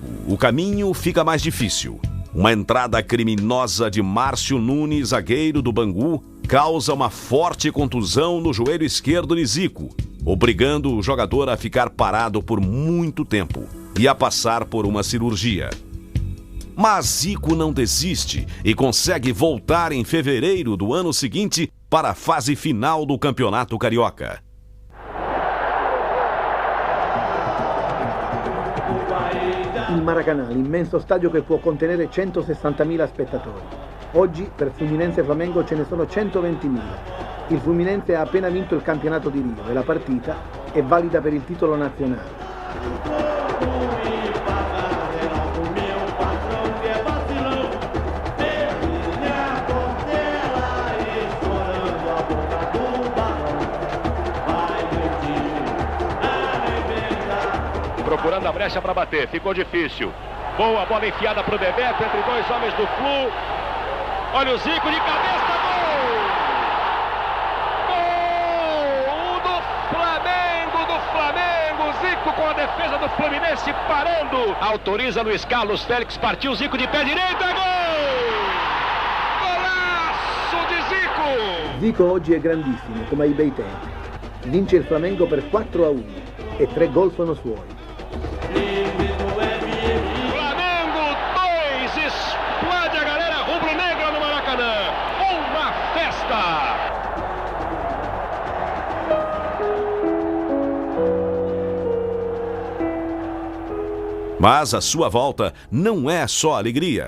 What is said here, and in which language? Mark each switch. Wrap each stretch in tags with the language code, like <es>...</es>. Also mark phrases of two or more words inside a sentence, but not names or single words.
<pt>O caminho fica mais difícil. Uma entrada criminosa de Márcio Nunes, zagueiro do Bangu, causa uma forte contusão no joelho esquerdo de Zico, obrigando o jogador a ficar parado por muito tempo e a passar por uma cirurgia. Mas Zico não desiste e consegue voltar em fevereiro do ano seguinte para a fase final do Campeonato Carioca.</pt> <it>Il Maracanã, l'immenso stadio che può contenere 160.000 spettatori. Oggi per Fluminense e Flamengo ce ne sono 120.000. Il Fluminense ha appena vinto il campionato di Rio e la partita è valida per il titolo nazionale.</it> <pt>Procurando a brecha para bater, ficou difícil. Boa bola enfiada para o Bebeto, entre dois homens do Flu. Olha o Zico de cabeça, gol! Gol do Flamengo! Zico com a defesa do Fluminense parando. Autoriza Luiz Carlos Félix, partiu Zico de pé direito, é gol! Golaço de Zico!</pt> <it>Zico oggi è grandissimo, come ai bei tempi. Vince il Flamengo per 4-1 e 3 gol sono suoi.</it> <pt>Flamengo 2, explode a galera rubro-negra no Maracanã. Uma festa! Mas a sua volta não é só alegria.</pt>